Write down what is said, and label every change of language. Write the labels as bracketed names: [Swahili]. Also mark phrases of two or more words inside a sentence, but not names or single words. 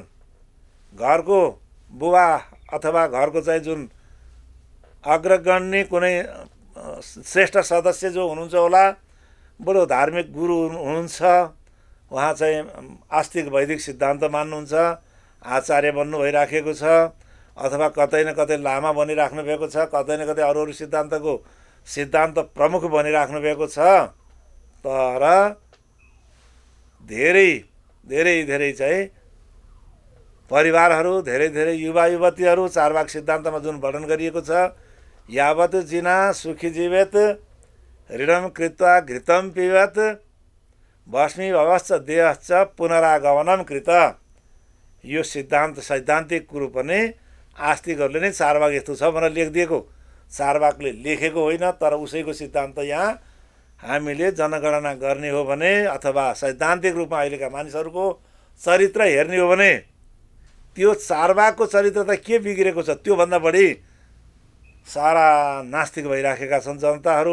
[Nepali] घरको बुबा अथवा घरको चाहिँ जुन अग्रगण्य कुनै श्रेष्ठ सदस्य जो हुनुहुन्छ होला, बडो धार्मिक गुरु हुनुहुन्छ, उहाँ चाहिँ आस्तिक वैदिक सिद्धान्त मान्नुहुन्छ, आचार्य बन्नु भइराखेको छ, अथवा कतै न कतै लामा बनिराख्नु भएको छ, कतै न कतै अरू सिद्धान्तको सिद्धान्त प्रमुख बनिराख्नु भएको छ। तर धेरै चाहिँ परिवारहरू, धेरै युवा युवतीहरू चारवाक सिद्धान्तमा जुन वर्णन गरिएको छ, [Sanskrit] यावत जिना सुखी जीवेत ऋणम कृत्वा घृतम पिबत भस्मी भवश्च देहश्च पुनरागमनम कृत। [Nepali] यो सिद्धान्त सैद्धान्तिक कुरो पनि आस्तिकहरूले नै चारवाक यस्तो छ भनेर लेखिदिएको, चारवाकले लेखेको होइन। तर उसैको सिद्धान्त यहाँ हामीले जनगणना गर्ने हो भने अथवा सैद्धान्तिक रूपमा अहिलेका मानिसहरूको चरित्र हेर्ने हो भने त्यो चारवाकको चरित्र त के बिग्रेको छ, त्योभन्दा बढी सारा नास्तिक भइराखेका छन् जनताहरू।